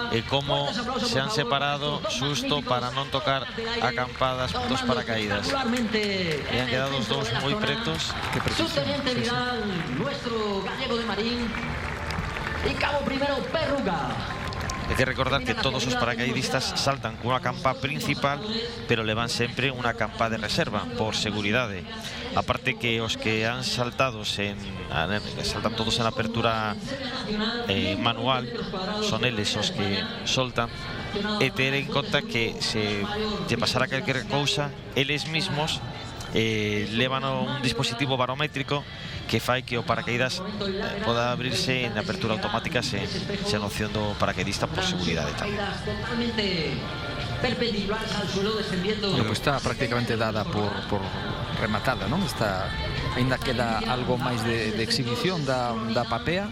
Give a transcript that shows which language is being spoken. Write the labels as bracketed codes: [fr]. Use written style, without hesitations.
[gl] Como se han separado xusto para non tocar acampadas dos paracaídas. E han quedado os dous moi pretos. Que precisión. [es] Subteniente Vidal, nuestro gallego de Marín, y cabo primero Perruga. [gl] Hay que recordar que todos os paracaidistas saltan cunha campa principal, pero levan sempre unha campa de reserva por seguridade. Aparte que os que han saltado saltan todos en apertura manual, son eles os que soltan, e ter en conta que se lle pasara calquer cousa, eles mismos levan un dispositivo barométrico que fai que o paracaídas poda abrirse en apertura automática sen opción do paracaidista por seguridade tamén. Bueno, pues está prácticamente dada por rematada, non? Está, ainda queda algo máis de exhibición da PAPEA.